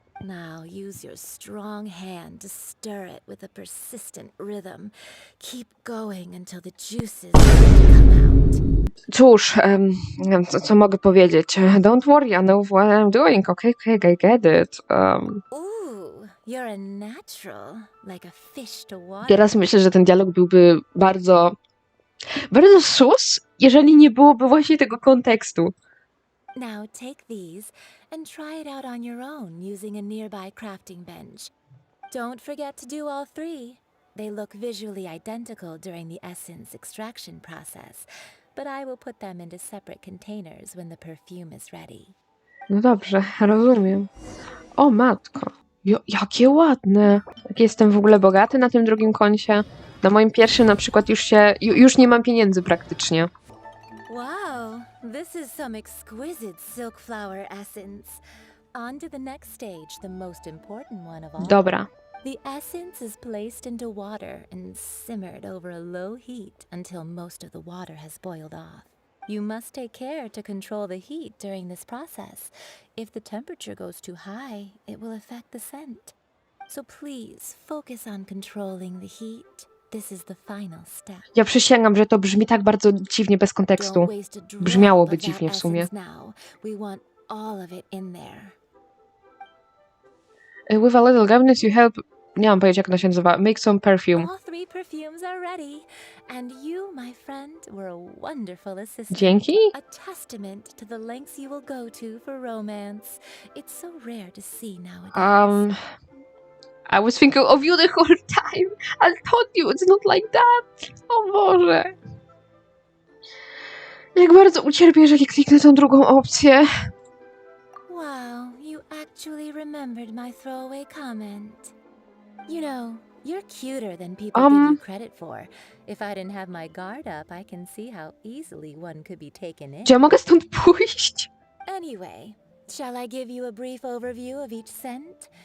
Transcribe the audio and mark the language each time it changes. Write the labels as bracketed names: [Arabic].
[English] Now use your strong hand to stir it with a persistent rhythm. Keep going until the juices come out. [Polish] Cóż, co mogę powiedzieć? [English] Don't worry, I know what I'm doing. Okay, I get it. Ooh, you're a natural, like a fish to water. Teraz myślę, że ten dialog byłby bardzo sus, jeżeli nie byłoby właśnie tego kontekstu. Now take these and try it out on your own using a nearby crafting bench. Don't forget to do all 3. They look visually identical during the essence extraction process, but I will put them into separate containers when the perfume is ready. [Polish] No dobrze, rozumiem. O matko, jakie ładne. Jak jestem w ogóle bogaty na tym drugim koncie. Na moim pierwszym na przykład już nie mam pieniędzy praktycznie. [English] Wow, this is some exquisite silk flower essence. On to the next stage, the most important one of all. [Polish] Dobra. [English] The essence is placed into water and simmered over a low heat until most of the water has boiled off. You must take care to control the heat during this process. If the temperature goes too high, it will affect the scent. So please focus on controlling the heat. This is the final step. [Polish] Ja przysięgam, że to brzmi tak bardzo dziwnie bez kontekstu. Brzmiałoby dziwnie w sumie. [English] We want all of it in there. With a little guidance you help... [Polish] Nie mam pojęcia, jak to się nazywa. [English] Make some perfume. All 3 perfumes are ready. And you, my friend, were a wonderful assistant. [Polish] Dzięki. [English] A testament to the lengths you will go to for romance. It's so rare to see nowadays. I was thinking of you the whole time. I told you it's not like that. [Polish] O Boże. Jak bardzo ucierpię, jeżeli kliknę tą drugą opcję. [English] Wow, you actually remembered my throwaway comment. You know, you're cuter than people give you credit for. If I didn't have my guard up, I can see how easily one could be taken in. [Polish] Czy ja mogę stąd pójść? [English] Anyway, shall I give you a brief overview of each scent?